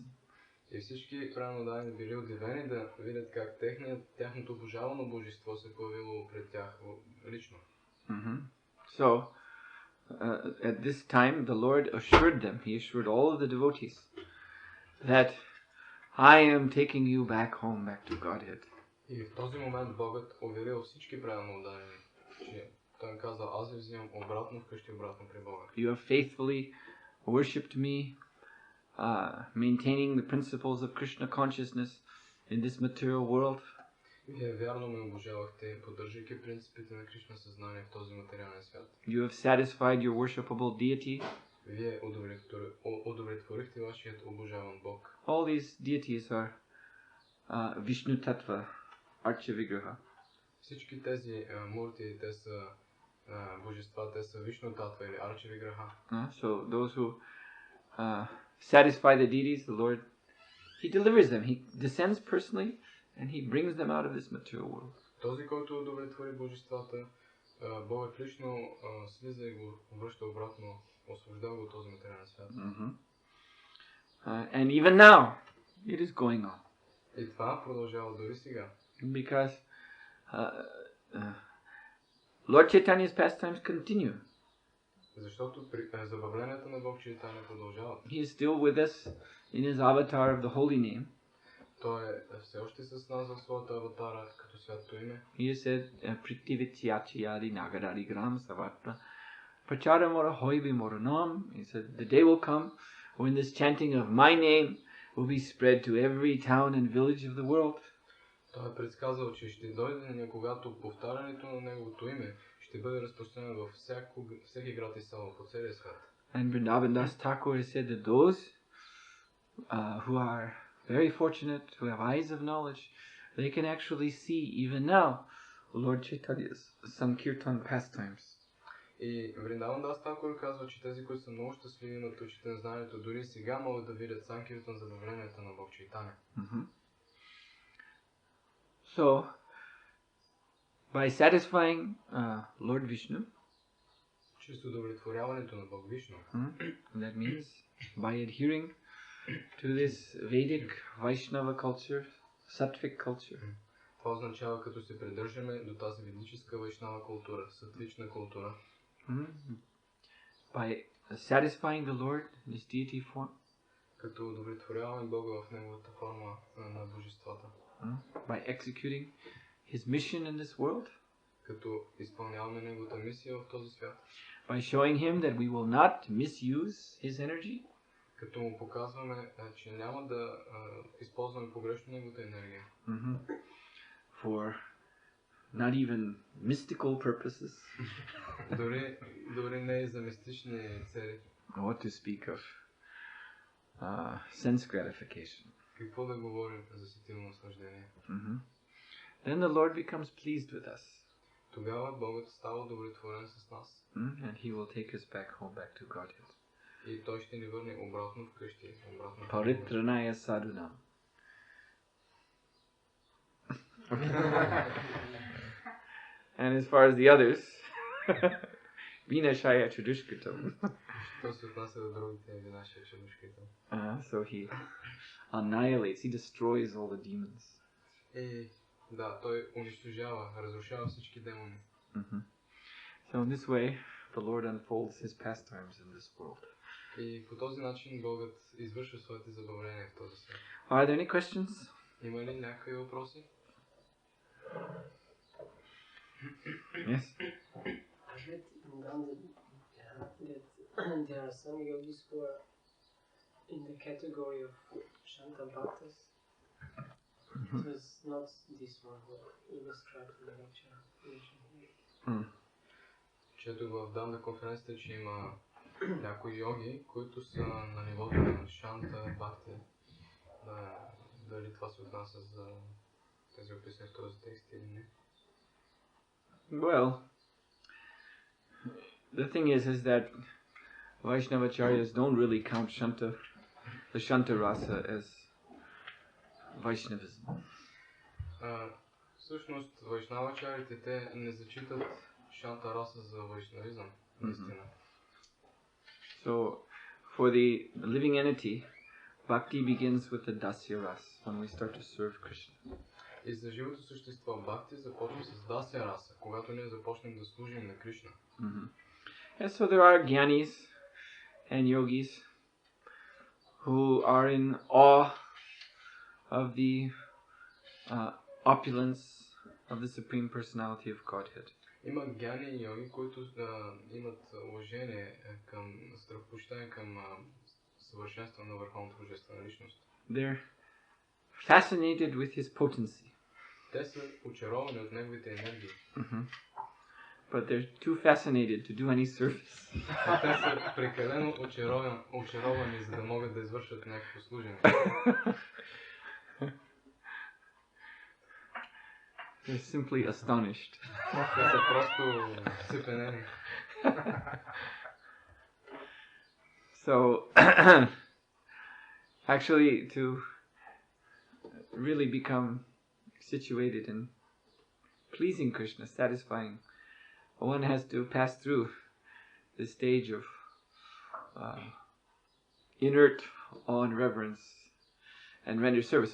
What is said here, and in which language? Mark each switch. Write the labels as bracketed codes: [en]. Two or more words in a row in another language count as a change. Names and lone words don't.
[bg] И всички преданнодаи били удивени да видят как тяхното обожавано божество се появило пред тях лично. [en] So at this time the Lord assured them, he assured all of the devotees, that I am taking you back home, back to Godhead. [bg] И в този момент Богът уверил всички преданнодаи, че той им казал, аз ви взимам обратно вкъщи, обратно при Бога. [en] You have faithfully worshipped me, maintaining the principles of Krishna consciousness in this material world. [bg] Вие вярно ме обожавахте, поддържайки принципите на Кришна съзнание в този материален свят. [en] You have satisfied your worshipable deity. [bg] Вие удовлетворихте вашият обожаван Бог. [en] All these deities are Vishnu Tattva, Archa Vigraha. [bg] Всички тези мурти, те са божества, те са Вишну Татва или Арча Виграха. [en] So those who satisfy the deities, the Lord, he delivers them. He descends personally and he brings them out of this material world. [bg] Този, който удовлетвори божествата, Богът лично слиза и го връща обратно, освобождава го от този материален свят. [en] And even now, it is going on. [bg] И това продължава дори сега. [en] Because Lord Chaitanya's pastimes continue. [bg] Защото забавленията на Бог Чайтаня продължават. [en] He is still with us in his avatar of the holy name. [bg] Той е все още с нас в своята аватара като святото име. [en] He said, [bn] পৃথিবীতে আছে যত নগরাদি গ্রাম সর্বত্র প্রচার হইবে মোর নাম. [en] He said, the day will come when this chanting of my name will be spread to every town and village of the world. [bg] Той е предсказал, че ще дойде деня, когато повтарянето на неговото име ще бъде разпространено във всеки град и село по целия свят. [en] And Vrindavan Das Thakur has said that those who are very fortunate, who have eyes of knowledge, they can actually see even now Lord Chaitanya's Sankirtan pastimes. [bg] И Вриндаван Дас Такур казва, че тези, които са много щастливи, имат очите на знанието, дори сега могат да видят Санкиртан забавленията на Бог Чайтаня. [en] So, by satisfying Lord Vishnu, [bg] чрез удовлетворяването на Бог Вишну, [en] that means by adhering to this Vedic Vaishnava culture, Sattvic culture, [bg] това означава, като се придържаме до тази ведическа вайшнава култура, сатвична култура, [en] by satisfying the Lord in His deity form, [bg] като удовлетворяваме Бога в неговата форма на божествата, [en] by executing His mission in this world, [bg] като изпълняваме неговата мисия в този свят, [en] by showing Him that we will not misuse His energy, [bg] като му показваме, че няма да използваме погрешно неговата енергия, [en] for not even mystical purposes, [bg] дори не и за мистични цели. [en] What to speak of sense gratification. [bg] Какво да говорим за сетивно наслаждение? [en] Then the Lord becomes pleased with us. [bg] Тогава Богът става удовлетворен с нас. [en] And He will take us back home, back to Godhead. [bg] И Той ще ни върне обратно вкъщи, обратно в [sa] परित्राणाय साधूनाम्. [en] And as far as the others, [sa] विनाशाय चदुष्कितम्. [bg] Що се отнася до другите, [sa] विनाशाय चदुष्कितम्. [en] So He annihilates, He destroys all the demons. [bg] Да, Той унищожава, разрушава всички демони. [en] So in this way, the Lord unfolds His pastimes in this world. [bg] И по този начин Богът извършва своите забавления в този свят. [en] Are there any questions? [bg] Има ли някакви въпроси? [en] Yes? I read in Gandhi that there are some yogis who are in the category of Shanta Bhaktas. It was not this one who illustrated the lecture. [bg] Чето в Данда конференцията, че има някои йоги, които са на нивото на Шанта Бхакти. Дали това се отнася за тези описани в този текст или не? [en] Well, the thing is that Vaishnavacharyas don't really count the Shanta rasa as Vaishnavism. [bg] Всъщност, вайшнавачарите те не зачитат Шанта раса за вайшнавизъм, наистина. [en] So, for the living entity, bhakti begins with the dasya rasa, when we start to serve Krishna. [bg] И за живото същество бхакти започва с дасya раса, когато ние започнем да служим на Кришна. [en] And so there are jnanis and yogis who are in awe of the opulence of the Supreme Personality of Godhead. [bg] Има гяни и йоги, които имат уважение към страхопочитание към съвършенство на върховната божествена личност. [en] They're fascinated with his potency. [bg] Те са очаровани от неговите енергии. [en] But they're too fascinated to do any service. [bg] Те са прекалено очаровани, за да могат да извършат някакво служение. [en] They're simply astonished. [bg] Те са просто цепенени. [en] So, actually, to really become situated in pleasing Krishna, satisfying, one has to pass through the stage of inert awe and reverence and render service.